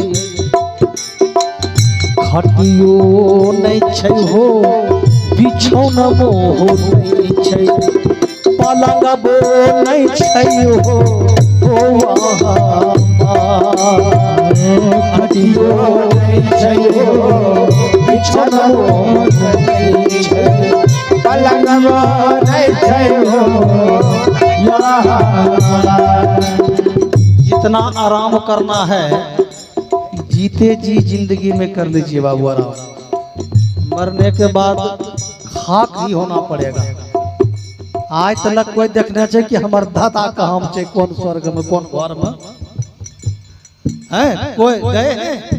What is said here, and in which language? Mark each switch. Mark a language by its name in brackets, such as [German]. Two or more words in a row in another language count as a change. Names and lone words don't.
[Angika] खटियो नहीं छै हो बिछौनमो नहीं छै, पलंगबो नहीं छै हो खटियो नहीं छै हो बिछौनमो नहीं छै, पलंगबो नहीं छै हो। [Hindi] जितना आराम करना है जीते जी जिंदगी में कर लीजिए बाबू आराम। मरने के बाद खाक ही होना पड़ेगा। आज तक कोई देखना चाहिए कि हमार दादा कहाँ है, कौन स्वर्ग में कौन घर में है, कोई गए हैं?